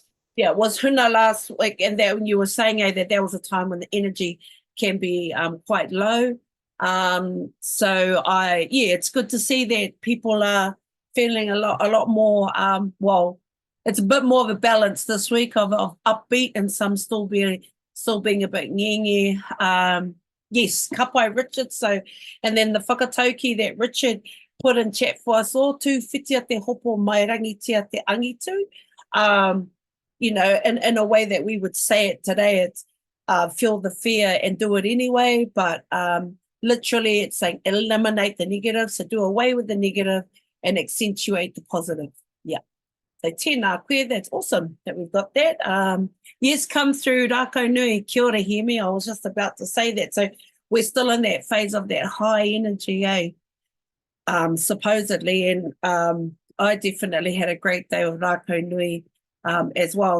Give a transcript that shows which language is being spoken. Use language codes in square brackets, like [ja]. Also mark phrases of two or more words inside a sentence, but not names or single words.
[en] Yeah, it was huna last week, and that when you were saying that there was a time when the energy can be quite low. So it's good to see that people are feeling a lot more. Well, it's a bit more of a balance this week of upbeat and some still being a bit ngengi. Yes, [mi] ka pai, [en] Richard. So, and then the whakatauki that Richard put in chat for us all, 2 [mi] whiti a te hopo mai rangi tia te angitu. [en] You know, in a way that we would say it today, it's feel the fear and do it anyway. But literally, it's saying eliminate the negative, so do away with the negative and accentuate the positive. Yeah. So [mi] tēnā koe, [en] that's awesome that we've got that. Yes, come through Rākau Nui, [mi] kia ora, [en] hear me. I was just about to say that. So we're still in that phase of that high energy, eh? Supposedly, and I definitely had a great day with Rākau Nui as well.